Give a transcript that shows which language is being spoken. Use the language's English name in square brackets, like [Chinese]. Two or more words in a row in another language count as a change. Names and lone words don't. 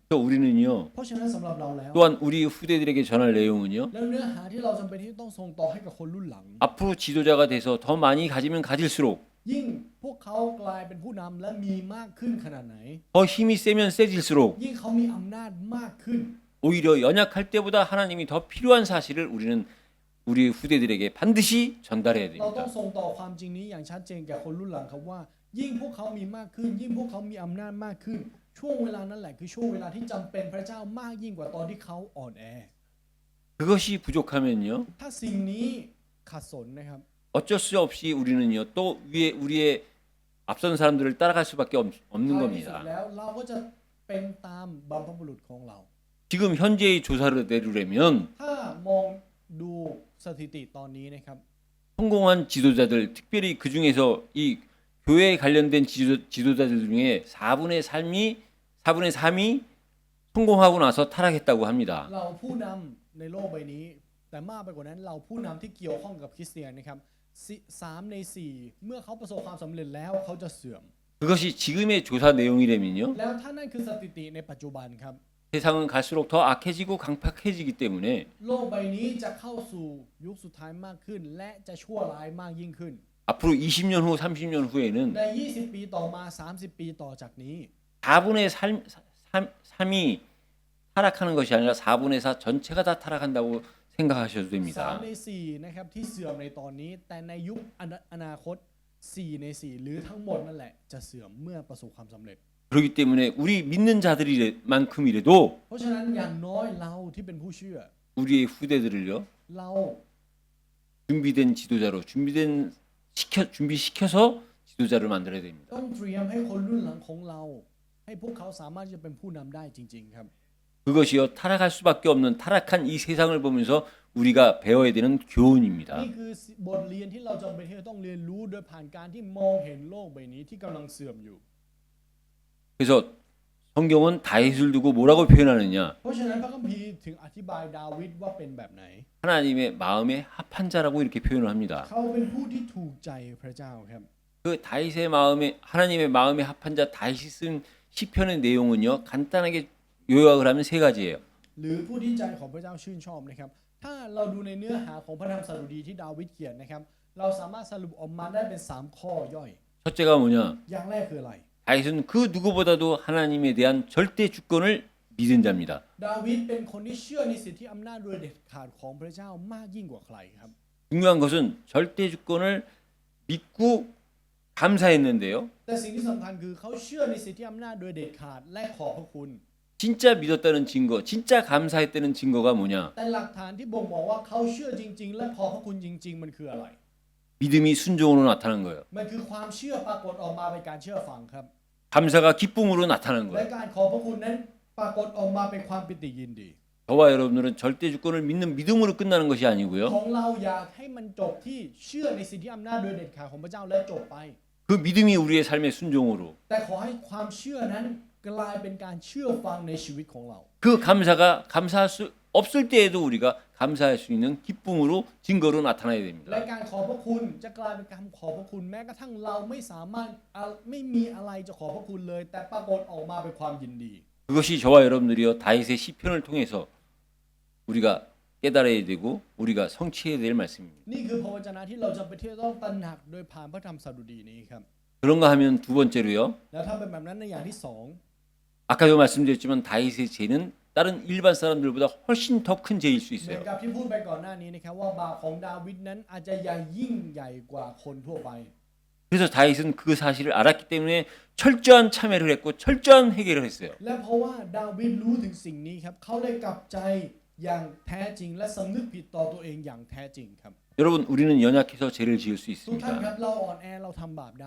[Korean] 또 우리는요 [Thai] เพราะฉะนั้นสำหรับเราแล้ว [Korean] 또한 우리 후대들에게 전할 내용은요 [Thai] แล้วเนื้อหาที่เราจำเป็นที่ต้องส่งต่อให้กับคนรุ่นหลัง [Korean] 앞으로 지도자가 돼서 더 많이 가지면 가질수록 [Thai] ยิ่งพวกเขากลายเป็นผู้นำและมีมากขึ้นขนาดไหน [Korean] 더 힘이 세면 세질수록 [Thai] ยิ่งเขามีอำนาจมากขึ้น [Korean] 오히려 연약할 때보다 하나님이 더 필요한 사실을 우리는 우리 후대들에게 반드시 전달해야 [Thai] เราต้อง [Korean] 됩니다. [Thai] ส่งต่อความจริงนี้อย่างชัดเจนแก่คนรุ่นหลังครับว่า ยิ่งพวกเขามีมากขึ้น ยิ่งพวกเขามีอำนาจมากขึ้น ช่วงเวลานั้นแหละคือช่วงเวลาที่จำเป็นพระเจ้ามากยิ่งกว่าตอนที่เขาอ่อนแอ [Korean] 그것이 부족하면요 [Thai] ถ้าสิ่งนี้ขัดสนนะครับ [Korean] 어쩔 수 없이 우리는요 또 위에 우리의 앞선 사람들을 따라갈 수밖에 없는 [Thai] ท้ายที่สุด [Korean] 겁니다. [Thai] แล้วเราก็จะเป็นตามบัมพบุรุษของเรา [Korean] 지금 현재의 조사를 내리려면 [Thai] ถ้ามองดูสถิติตอนนี้นะครับ [Korean] 성공한 지도자들 특별히 그 중에서 이 교회에 관련된 지도자들 중에 4분의 3이 성공하고 나서 타락했다고 합니다. [Thai] เราผู้นำในโลกใบนี้ แต่มากไปกว่านั้นเราผู้นำที่เกี่ยวข้องกับคริสเตียนนะครับ3 ใน 4 เมื่อเขาประสบความสำเร็จแล้วเขาจะเสื่อม [Korean] 그것이 지금의 조사 내용이라면요 [Thai] แล้วถ้านั่นคือสถิติในปัจจุบันครับ [Korean] 세상은 갈수록 더 악해지고 강팍해지기 때문에 [Thai] โลกใบนี้จะเข้าสู่ยุคสุดท้ายมากขึ้น และจะชั่วร้ายมากยิ่งขึ้น [Korean] 앞으로 20년 후, 30년 후에는 [Thai] ใน 20 ปีต่อมา 30 ปีต่อจากนี้ [Korean] 4분의 3이 타락하는 것이 아니라 4분의 4 전체가 다 타락한다고 생각하셔도 3 됩니다. [Thai] ใน 4 นะครับที่เสื่อมในตอนนี้ แต่ในยุคอนาคต 4 ใน 4 หรือทั้งหมดนั่นแหละจะเสื่อมเมื่อประสบความสำเร็จ [Korean] 그렇기 때문에 우리 믿는 자들만큼이라도 [Thai] เพราะฉะนั้นอย่างน้อยเราที่เป็นผู้เชื่อ [Korean] 우리의 후대들을요 [Thai] เรา [Korean] 준비된 지도자로 준비시켜서 지도자를 만들어야 됩니다. [Thai] ต้องเตรียมให้คนรุ่นหลังของเรา ให้พวกเขาสามารถที่จะเป็นผู้นำได้จริงๆครับ [Korean] 그것이요 타락할 수밖에 없는 타락한 이 세상을 보면서 우리가 배워야 되는 교훈입니다. [Thai] นี่คือบทเรียนที่เราจำเป็นที่จะต้องเรียนรู้โดยผ่านการที่มองเห็นโลกใบนี้ที่กำลังเสื่อมอยู่ [Korean] 그래서 성경은 다윗을 두고 뭐라고 표현하느냐? [Thai] เพราะฉะนั้นพระคัมภีร์ถึงอธิบายดาวิดว่าเป็นแบบไหน [Korean] 하나님의 마음에 합한 자라고 이렇게 표현을 합니다. [Thai] เขาเป็นผู้ที่ถูกใจพระเจ้าครับ [Korean] 그 다윗의 마음에 하나님의 마음에 합한 자 다윗이 쓴 시편의 내용은요 간단하게 요약을 하면 세 가지예요. [Thai] หรือผู้ที่ใจของพระเจ้าชื่นชอบนะครับ ถ้าเราดูในเนื้อหาของพระธรรมสดุดีที่ดาวิดเขียนนะครับ เราสามารถสรุปออกมาได้เป็น3ข้อย่อย [Korean] 첫째가 뭐냐? [Thai] อย่างแรกคืออะไร [Korean] 다윗은 그 누구보다도 하나님에 대한 절대 주권을 믿은 자입니다. [Thai] ดาวิดเป็นคนที่เชื่อในสิทธิอำนาจโดยเด็ดขาดของพระเจ้ามากยิ่งกว่าใครครับ [Korean] 중요한 것은 절대 주권을 믿고 감사했는데요. [Thai] แต่สิ่งที่สำคัญคือเขาเชื่อในสิทธิอำนาจโดยเด็ดขาดและขอบพระคุณ [Korean] 진짜 믿었다는 증거, 진짜 감사했다는 증거가 뭐냐? [Thai] แต่หลักฐานที่บ่งบอกว่าเขาเชื่อจริงๆ และขอบพระคุณจริงๆ มันคืออะไร [Korean] 믿음이 순종으로 나타난 거예요. [Thai] มันคือความเชื่อปรากฏออกมาเป็นการเชื่อฟังครับ [Korean] 감사가 기쁨으로 나타난 [Thai] และ [Korean] 거예요. [Thai] การขอบพระคุณนั้นปรากฏออกมาเป็นความปิติยินดี [Korean] 저와 여러분들은 절대 주권을 믿는 믿음으로 끝나는 것이 아니고요. [Thai] ของเราอยากให้มันจบที่เชื่อในสิทธิอำนาจโดยเด็ดขาดของพระเจ้าและจบไป [Korean] 그 믿음이 우리의 삶의 순종으로 [Thai] แต่ขอให้ความเชื่อนั้นกลายเป็นการเชื่อฟังในชีวิตของเรา [Korean] 그 감사가 감사할 수 없을 때에도 우리가 감사할 수 있는 기쁨으로 증거로 나타나야 [Thai] และ [Korean] 됩니다. [Thai] การขอบพระคุณจะกลายเป็นการขอบพระคุณแม้กระทั่งเราไม่สามารถไม่มีอะไรจะขอบพระคุณเลย แต่ปรากฏออกมาเป็นความยินดี [Korean] 그것이 저와 여러분들이요 다윗의 시편을 통해서 우리가 깨달아야 되고 우리가 성취해야 될 말씀입니다. [Thai] นี่คือพระวจนะที่เราจะไปเที่ยวต้องตระหนักโดยผ่านพระธรรมสดุดีนี้ครับ [Korean] 그런가 하면 두 번째로요. [Thai] แล้วถ้าเป็นแบบนั้นในอย่างที่สอง [Korean] 아까도 말씀드렸지만 다윗의 죄는 다른 일반 사람들보다 훨씬 더 큰 죄일 수 [Thai] เหมือน [Korean] 있어요. [Thai] กับที่พูดไปก่อนหน้านี้นะครับว่าบาปของดาวิดนั้นอาจจะยิ่งใหญ่กว่าคนทั่วไป [Korean] 그래서 다윗은 그 사실을 알았기 때문에 철저한 참회를 했고 철저한 회개를 했어요. [Thai] และเพราะว่าดาวิดรู้ถึงสิ่งนี้ครับเขาได้กลับใจอย่างแท้จริงและสำนึกผิดต่อตัวเองอย่างแท้จริงครับ [Korean] 여러분 우리는 연약해서 죄를 지을 수 [Thai] ทุกท่านครั [Korean] 있습니다. [Thai] บเราอ่อนแอเราทำบาปได้